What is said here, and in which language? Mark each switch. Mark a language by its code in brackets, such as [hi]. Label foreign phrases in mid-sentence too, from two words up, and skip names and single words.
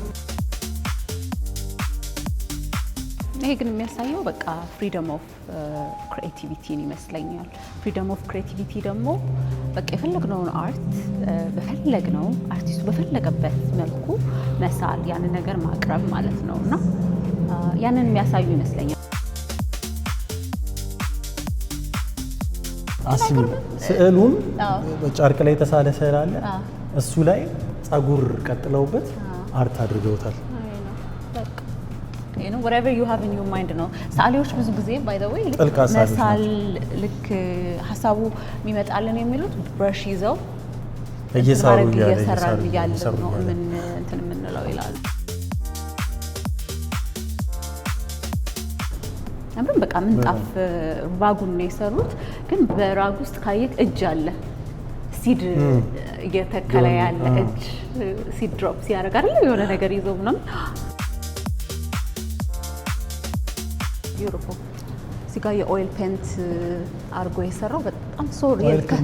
[am] ይሄ ግን የሚያሳየው በቃ [en] freedom of creativity [am] ይመስለኛል። [en] freedom of creativity [am] ደግሞ በቃ የፈለግነውን አርት በፈለግነው አርቲስቱ በፈለገበት መልኩ መሳል፣ ያንን ነገር ማቅረብ ማለት ነው እና ያንን የሚያሳዩ ይመስለኛል። አስቢ፣ ስዕሉን ጨርቅ ላይ የተሳለ ስዕል አለ። እሱ ላይ ጸጉር ቀጥለውበት አርት አድርገውታል። [en] whatever you have in your mind [am] ነው። ሰዓሊዎች ብዙ ጊዜ [en] by the way [am] መሳል ልክ ሀሳቡ የሚመጣልን የሚሉት ብረሽ ይዘው እየሰሩ እያለ ነው እንትን የምንለው ይላሉ። አብረን በቃ ምንጣፍ ራጉን ነው የሰሩት። ግን በራጉ ውስጥ ካየት እጅ አለ፣ ሲድ እየተከለ ያለ እጅ [en] seed drop [am] ሲያደርግ አይደል የሆነ ነገር ይዘው ምናምን ዩሮፖ እዚህ ጋር [en] oil paint [am] አርጎ የሰራው በጣም ሶሪ